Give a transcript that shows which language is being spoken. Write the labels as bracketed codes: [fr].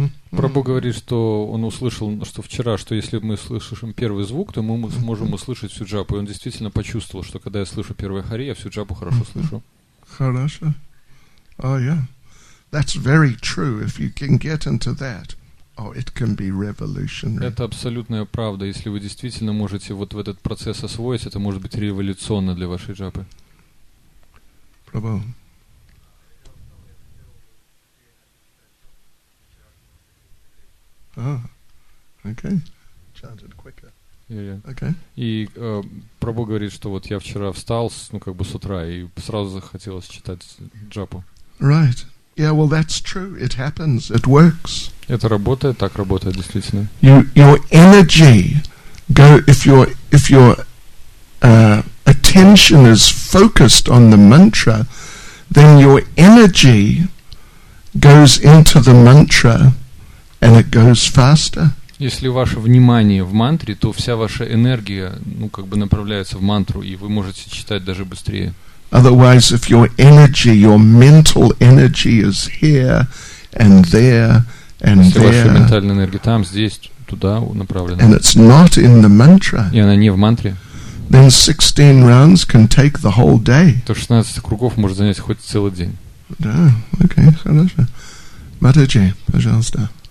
[ru] Прабху говорит, что он услышал, что вчера, что если мы слышим первый звук, то мы сможем услышать всю джапу. И он действительно почувствовал, что когда я слышу первое харе, я всю джапу хорошо слышу. [en] Хорошо. Oh, yeah. That's very true. If you can get into that, it can be revolutionary. [ru] Это абсолютная правда. Если вы действительно можете вот в этот процесс освоить, это может быть революционно для вашей джапы. Прабху. [en] Okay. Chanted quicker. Okay. [ru] И Прабху говорит, что вот я вчера встал, с утра, и сразу захотелось читать джапу. [en] Right. Yeah, well, that's true. It happens. It works. [ru] Это работает, так работает действительно. [en] Your energy if your attention is focused on the mantra, then your energy goes into the mantra and it goes faster. [ru] Если ваше внимание в мантре, то вся ваша энергия, направляется в мантру, и вы можете читать даже быстрее. [en] Otherwise, if your mental energy is here and there and [ru] Если ваша [en] there, [ru] ментальная энергия там, здесь, туда направлена, [en] and it's not in the mantra, [ru] и она не в мантре, [en] then 16 rounds can take the whole day. [ru] то 16 кругов может занять хоть целый день. Да, окей, хорошо. Матаджи, пожалуйста.